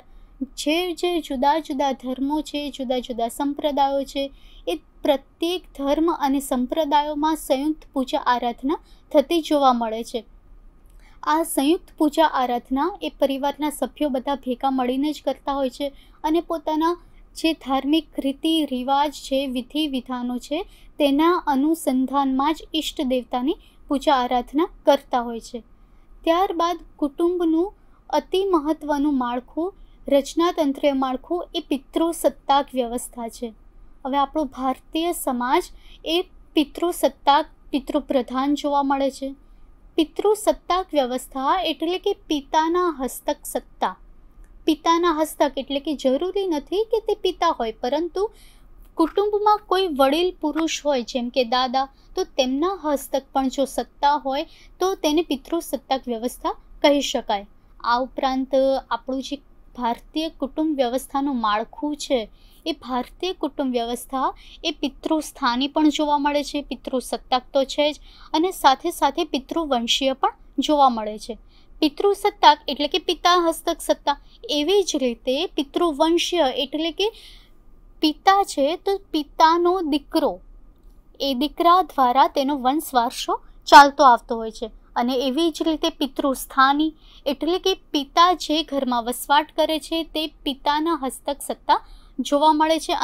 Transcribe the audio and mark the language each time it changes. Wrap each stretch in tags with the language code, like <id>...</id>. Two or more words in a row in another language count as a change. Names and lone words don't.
<gu>જે જુદા જુદા ધર્મો છે, જુદા જુદા સંપ્રદાયો છે, એ પ્રત્યેક ધર્મ અને સંપ્રદાયોમાં સંયુક્ત પૂજા આરાધના થતી જોવા મળે છે। આ સંયુક્ત પૂજા આરાધના એ પરિવારના સભ્યો બધા ભેગા મળીને જ કરતા હોય છે અને પોતાના જે ધાર્મિક રીતિ રિવાજ છે, વિધિ વિધાનો છે, તેના અનુસંધાનમાં જ ઇષ્ટ દેવતાની પૂજા આરાધના કરતા હોય છે। ત્યારબાદ કુટુંબનું અતિ મહત્વનું માળખું, રચનાતંત્રીય માળખું એ પિતૃસત્તાક વ્યવસ્થા છે। હવે આપણો ભારતીય સમાજ એ પિતૃસત્તાક, પિતૃપ્રધાન જોવા મળે છે। પિતૃસત્તાક વ્યવસ્થા એટલે કે પિતાના હસ્તક સત્તા। પિતાના હસ્તક એટલે કે જરૂરી નહીં કિ તે પિતા હોય, પરંતુ કુટુંબમાં કોઈ વડીલ પુરુષ હોય જેમ કે દાદા, તો તેમના હસ્તક પણ જો સત્તા હોય તો તેને પિતૃસત્તાક વ્યવસ્થા કહી શકાય। આ ઉપરાંત આપણું જે ભારતીય કુટુંબ વ્યવસ્થાનું માળખું છે એ ભારતીય કુટુંબ વ્યવસ્થા એ પિતૃસ્થાની પણ જોવા મળે છે। પિતૃસત્તાક તો છે જ અને સાથે સાથે પિતૃવંશીય પણ જોવા મળે છે। પિતૃસત્તાક એટલે કે પિતા હસ્તક સત્તા. એવી જ રીતે પિતૃવંશીય એટલે કે પિતા છે તો પિતાનો દીકરો, એ દીકરા દ્વારા તેનો વંશ વારસો ચાલતો આવતો હોય છે. અને એવી જ રીતે પિતૃસ્થાની એટલે કે પિતા જે ઘરમાં વસવાટ કરે છે તે પિતાના હસ્તક સત્તા જોવા મળે છે.</gu>